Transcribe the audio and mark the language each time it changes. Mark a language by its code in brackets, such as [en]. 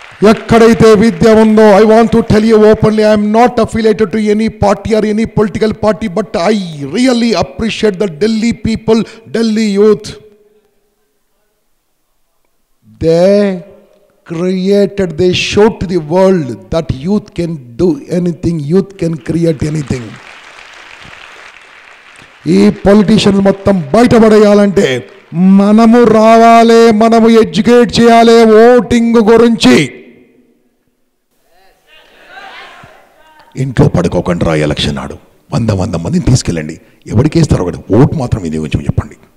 [te] ఎక్కడైతే విద్య ఉందో, [en] I want to tell you openly, I'm not affiliated to any party or any political party, but I really appreciate the Delhi people, Delhi youth. They created, they showed to the world that youth can do anything, youth can create anything. [te] ఈ politicians మొత్తం బయటపడేయాలంటే మనము రావాలి, మనము educate చేయాలి voting గురించి. ఇంట్లో పడుకోకుండా రా, ఎలక్షన్ నాడు 100 మందిని తీసుకెళ్ళండి, ఎవరికి వేస్తారు ఒకటి ఓటు మాత్రం వినియోగించమని చెప్పండి.